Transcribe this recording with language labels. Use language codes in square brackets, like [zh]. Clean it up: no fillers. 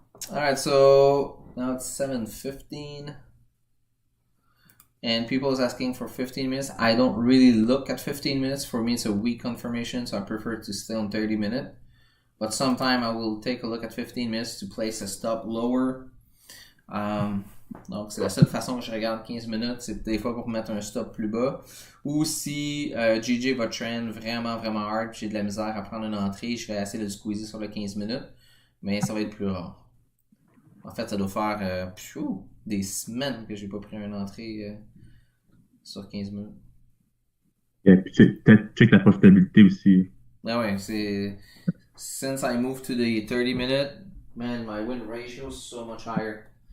[en] Alright, so now it's 7:15. And people is asking for 15 minutes. I don't really look at 15 minutes. For me, it's a weak confirmation, so I prefer to stay on 30 minutes. But sometime I will take a look at 15 minutes to place a stop lower. [fr] Donc, c'est la seule façon que je regarde 15 minutes, c'est des fois pour mettre un stop plus bas. Ou si JJ va trend vraiment, vraiment hard, puis j'ai de la misère à prendre une entrée, je vais essayer de le squeezer sur le 15 minutes. Mais ça va être plus rare. En fait, ça doit faire des semaines que j'ai pas pris une entrée sur 15 minutes. Et puis, check la profitabilité aussi. Ah ouais, c'est... [en] Since I moved to the 30 minute, man, my win ratio is so much higher.